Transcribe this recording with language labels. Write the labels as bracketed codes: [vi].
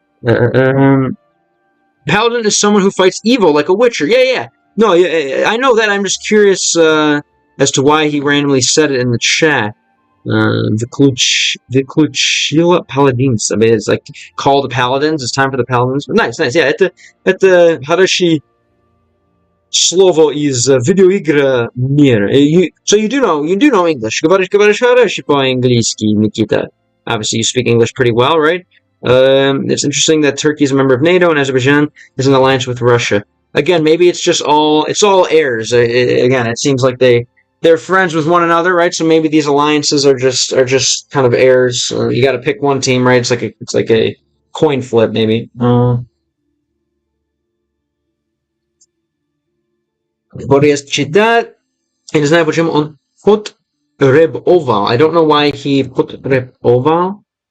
[en] Paladin is someone who fights evil like a witcher. Yeah. No, I know that. I'm just curious as to why he randomly said it in the chat. Vyklучила Paladins. I mean, it's like call the Paladins. It's time for the Paladins. Nice. [ru] Yeah, это хорошее слово из видеоигра мира. [en] So you do know English. [ru] Говоришь хорошо по-английски, Nikita. [en] Obviously, you speak English pretty well, right? It's interesting that Turkey is a member of NATO and Azerbaijan is in alliance with Russia. Again, maybe it's all heirs. Again, it seems like they're friends with one another, right? So maybe these alliances are just kind of heirs. You got to pick one team, right? It's like a coin flip, maybe. [ru] Борис читает. Я не знаю, почему он потребовал. [en] I don't know why he потребовал.